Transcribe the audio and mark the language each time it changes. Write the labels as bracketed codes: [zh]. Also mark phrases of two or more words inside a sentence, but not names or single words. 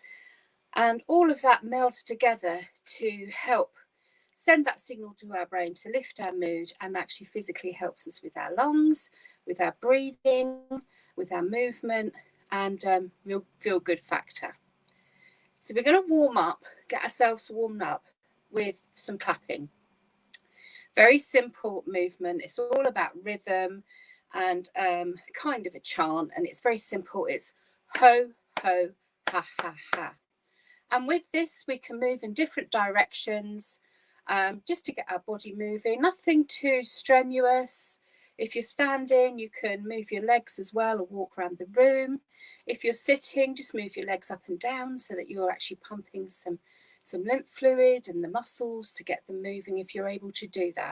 [en] And all of that melds together to help send that signal to our brain to lift our mood, and actually physically helps us with our lungs, with our breathing, with our movement, and real feel good factor. So we're going to warm up, get ourselves warmed up with some clapping. Very simple movement. It's all about rhythm and kind of a chant, and it's very simple. It's ho, ho, ha, ha, ha. And with this, we can move in different directions just to get our body moving. Nothing too strenuous. If you're standing, you can move your legs as well or walk around the room. If you're sitting, just move your legs up and down so that you're actually pumping some lymph fluid and the muscles to get them moving if you're able to do that.